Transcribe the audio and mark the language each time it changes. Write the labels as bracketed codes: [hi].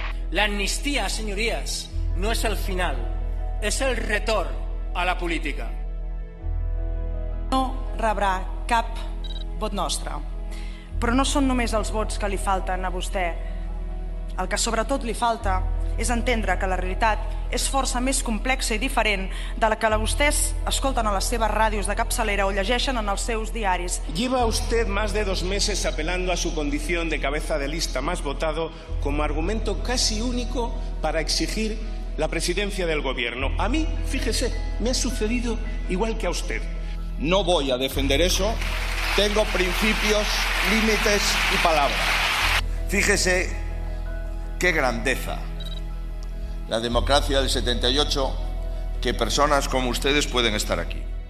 [es] La amnistía, señorías, no es el final, [ca] és el retorn a la política. No rebrà cap vot nostre, però no són només els vots que li falten a vostè. El que sobretot li falta és entendre que la realitat és força més complexa i diferent de la que vostès escolten a les seves ràdios de capçalera o llegeixen en els seus diaris. [es] Lleva usted más de 2 meses apelando a su condición de cabeza de lista más votado como argumento casi único para exigir la presidencia del gobierno. A mí, fíjese, me ha sucedido igual que a usted. No voy a defender eso. Tengo principios, límites y palabra. Fíjese qué grandeza la democracia del 78, que personas como ustedes pueden estar aquí.